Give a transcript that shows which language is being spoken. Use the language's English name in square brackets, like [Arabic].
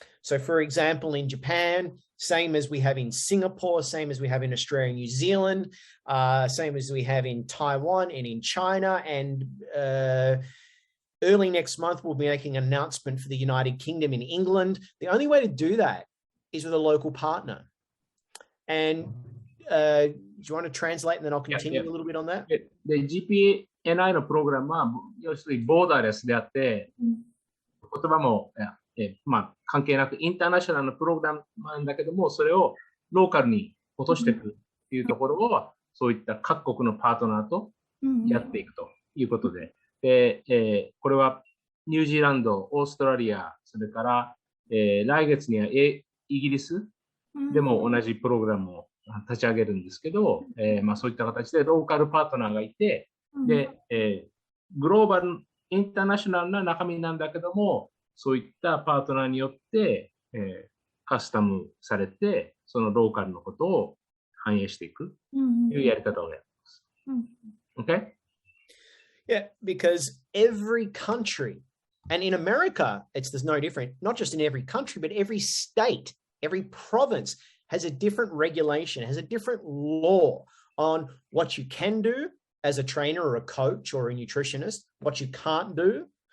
[English] So for example, in Japan, same as we have in Singapore, same as we have in Australia and New Zealand, same as we have in Taiwan and in China, and early next month, we'll be making an announcement for the United Kingdom in England. The only way to do that is with a local partner. And do you want to translate and then I'll continue a little bit on that? [Japanese] で、GPNi のプログラムは、要するにボーダーレスであって、言葉も、関係なくインターナショナルなプログラムなんだけども、それをローカルに落としていくというところを、そういった各国のパートナーとやっていくということで、これはニュージーランド、オーストラリア、それから、来月にはイギリスでも同じプログラムを立ち上げるんですけど、そういった形でローカルパートナーがいて、で、グローバル、インターナショナルな中身なんだけども、そういったパートナーによって、カスタムされて、そのローカルのことを反映していくというやり方をやります。 [English] Okay? Yeah, because every country, and in America, there's no different, not just in every country, but every state, every province has a different regulation, has a different law on what you can do as a trainer or a coach or a nutritionist, what you can't do.